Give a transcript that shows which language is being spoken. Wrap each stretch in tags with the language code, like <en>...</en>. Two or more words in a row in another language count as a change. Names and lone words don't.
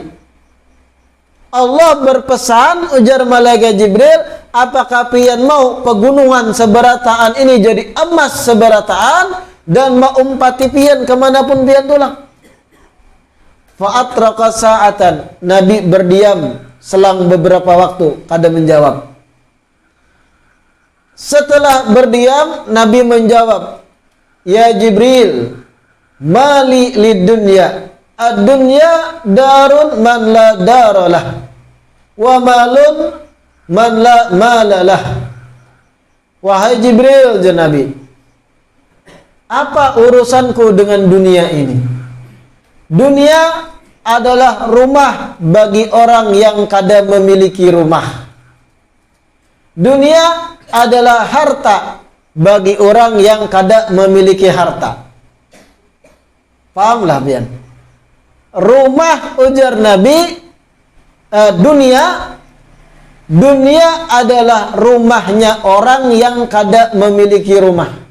<bjn>Allah berpesan, ujar malaikat Jibril, apakah pian mau pegunungan seberataan ini jadi emas seberataan dan maumpati pian kemanapun pian tulang?</bjn> <ar>فأطرق ساعة,</ar> <bjn>Nabi berdiam selang beberapa waktu, kada menjawab. Setelah berdiam, Nabi menjawab,</bjn> <ar>يا جبريل ما لي للدنيا الدنيا دار من لا دار له ومال من لا مال له.</ar> <bjn>Wahai Jibril, ya Nabi, apa urusanku dengan dunia ini? Dunia adalah rumah bagi orang yang kada memiliki rumah. Dunia adalah harta bagi orang yang kada memiliki harta. Pahamlah pian? Rumah, ujar Nabi, dunia adalah rumahnya orang yang kada memiliki rumah.</bjn>